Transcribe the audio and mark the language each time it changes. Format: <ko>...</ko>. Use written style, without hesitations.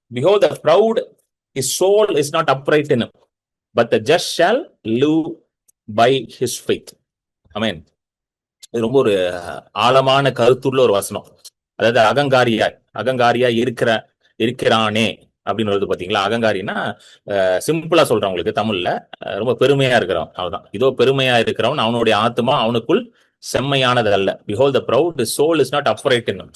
<en>Behold, the proud, his soul is not upright in him, but the just shall live by his faith.</en> <ta>ஆமென். இது ரொம்ப ஒரு ஆழமான கருத்துள்ள ஒரு வசனம். அதாவது அகங்காரியா இருக்கிறானே அப்படின்னு வருது பாத்தீங்களா. அகங்காரின்னா சிம்பிளா சொல்றேன் உங்களுக்கு தமிழ்ல, ரொம்ப பெருமையா இருக்கிறவன். அவதான் இதோ பெருமையா இருக்கிறவன் அவனுடைய ஆத்மா அவனுக்குள் செம்மையானது அல்ல.</ta> <en>Behold, the proud, his soul is not upright in him.</en>